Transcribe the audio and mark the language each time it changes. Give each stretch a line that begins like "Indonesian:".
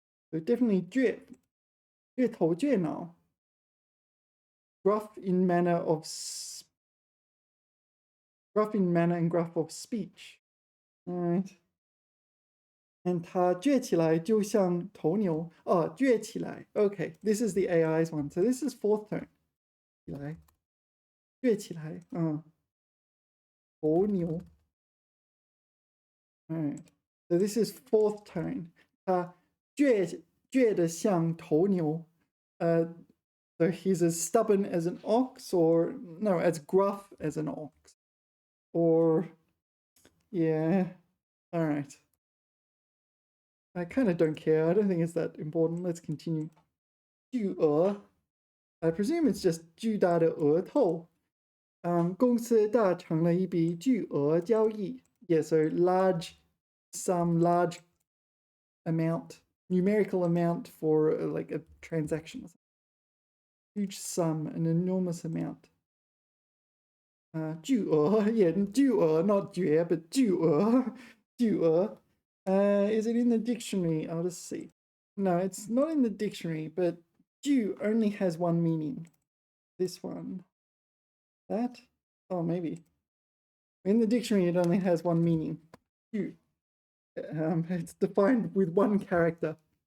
English: So definitely
Chinese: 倔头倔脑.
English: Gruff in manner of gruff in manner and gruff of speech. All right.
Chinese: And 它撅起来就像头牛。哦，撅起来。
English: Okay, this is the AI's one. So this is fourth tone.
Chinese: 起来，撅起来。头牛。
English: Alright. So this is fourth tone.
Chinese: 它撅得像头牛。
English: So he's as stubborn as an ox, or no, as gruff as an ox. Or, yeah, all right. I kind of don't care. I don't think it's that important. Let's continue. 巨额. I presume it's just
Chinese: 巨大的额头. 公司达成了一笔巨额交易.
English: Yeah, so some large amount, numerical amount for like a transaction. Huge sum, an enormous amount. 巨额, yeah, 巨额, not 绝, but 巨额, 巨额. Is it in the dictionary? I'll just see. No, it's not in the dictionary, but 巨 only has one meaning. This one. That? Oh, maybe. In the dictionary, it only has one meaning.
Chinese: 巨.
English: It's defined with one character.